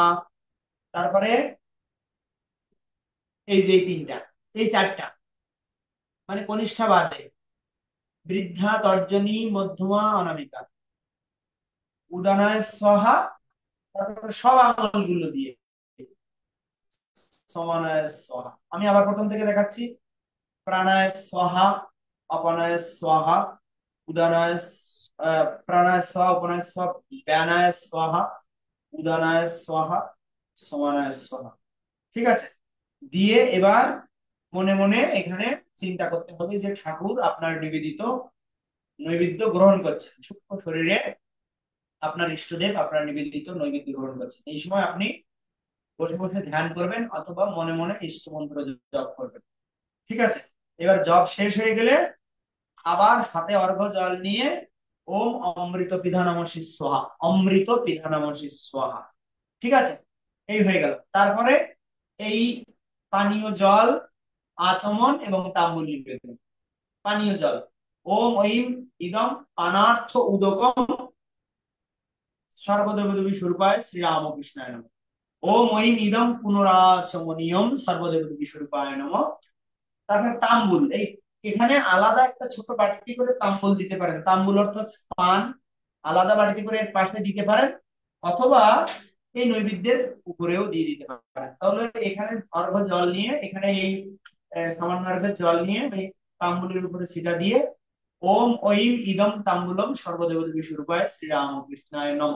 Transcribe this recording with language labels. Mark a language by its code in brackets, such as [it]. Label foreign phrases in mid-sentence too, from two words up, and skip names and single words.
[bn] তারপরে এই যে তিনটা, এই চারটা, মানে কনিষ্ঠা বাদে বৃদ্ধা, তর্জনী, মধ্যমা, অনামিকা, [sa] উদানায় স্বাহা। [bn] তারপরে সব আঙুলগুলো দিয়ে [sa] সমানায় স্বাহা। [bn] আমি আবার প্রথম থেকে দেখাচ্ছি। [sa] প্রাণায় স্বাহা, অপানায় স্বাহা, উদানায় প্রাণায় স্বাহা, অপানায় স্বাহা, ব্যানায় স্বাহা, উদানায় স্বাহা, সমানায় স্বাহা। [bn] ঠিক আছে, দিয়ে এবার মনে মনে এখানে চিন্তা করতে হবে যে ঠাকুর আপনার নিবেদিত নৈবেদ্য গ্রহণ করছেন, সূক্ষ্ম শরীরে আপনার ইষ্টদেব আপনার নিবেদিত নৈবেদ্য গ্রহণ করছেন। এই সময় আপনি বসে বসে ধ্যান করবেন অথবা মনে মনে ইষ্ট মন্ত্র জপ করবেন। ঠিক আছে, এবার জপ শেষ হয়ে গেলে আবার হাতে অর্ঘ্য জল নিয়ে [sa] ওম অমৃত পিধানমসি স্বাহা, [bn] অমৃত পিধানমসি স্বাহা। ঠিক আছে, এই হয়ে গেল। তারপরে এই পানীয় জল আচমন এবং তাম্বুল নিবেদন। পানীয় জল, [sa] ওম ঐম ইদম পানার্থ উদকম সর্বদেবদেবী স্বরূপায় শ্রীরামকৃষ্ণায় নমঃ। ওম ঐম ইদম পুনরাচমনীয়ম সর্বদেবদেবী স্বরূপায় নমঃ। [bn] তারপরে তাম্বুল, এই এখানে আলাদা একটা ছোট বাটিতে করে তাম্বুল দিতে পারেন। তাম্বুল অর্থাৎ পান, আলাদা বাটিতে করে এর পাশে দিতে পারেন, অথবা এই নৈবেদ্যের উপরেও দিয়ে দিতে পারেন। তাহলে এখানে অর্ঘ্য জল নিয়ে, এখানে এই সামান্য অর্ঘ্যের জল নিয়ে এই তাম্বুলের উপরে ছিটা দিয়ে [sa] ওম ঐম ইদম তাম্বুলম সর্বদেবদেবী স্বরূপায় শ্রীরামকৃষ্ণায় নমঃ।